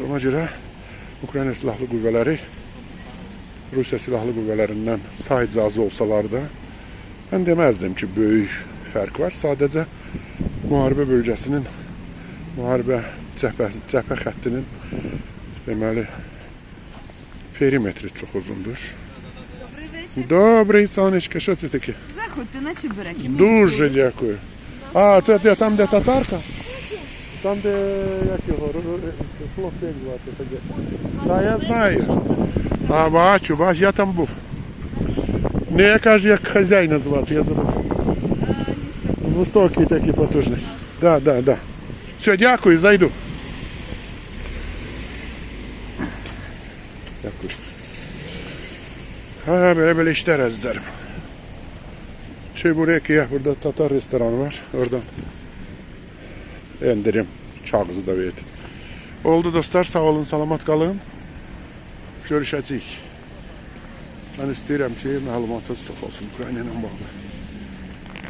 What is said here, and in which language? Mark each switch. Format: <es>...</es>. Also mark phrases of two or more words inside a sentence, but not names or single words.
<az>Ona görə Ukrayna silahlı qüvvələri Rusiya silahlı qüvvələrindən sayıca az olsalar da, mən deməzdim ki, böyük fərq var. Sadəcə müharibə bölgəsinin, müharibə cəbhə xəttinin deməli perimetri çox uzundur.</az> <uk>Добрий, сонечко, що це таке? Заходьте на чебуреки. Дуже дякую. А, це там, де татарка? Там, де, як його, хлопці, як звати тоді? Так, я знаю. А, бачу, я там був. Не, я кажу, як хазяїна звати, я забув. Високий такий, потужний. Да. Все, дякую, зайду. Дякую.</uk> <az>Böyle işler əzizlərim. Çeburekiyə, burada Tatar restoranı var. Oradan endirim, kağızı da verdim. Oldu dostlar, sağ olun, salamat qalın. Görüşəcəyik. Mən istəyirəm ki, məlumatınız çox olsun Ukrayna ilə bağlı.</az>